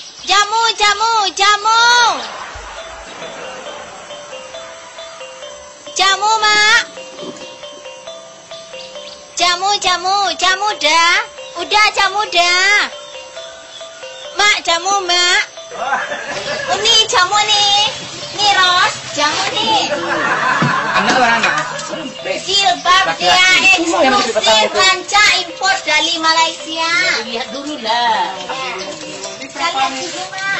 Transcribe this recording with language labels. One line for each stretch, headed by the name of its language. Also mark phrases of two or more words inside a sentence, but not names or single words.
Indonesian: Jamu, jamu, jamu. Jamu, Mak. Jamu, jamu, jamu dah. Udah jamu dah. Mak, jamu, Mak. Ini jamu nih. Nih, Ros. Jamu nih. Anak orang anak. Jilbab dia eksklusif ranca impor dari Malaysia. Lihat dulu lah. Kita lihat dulu, Mak.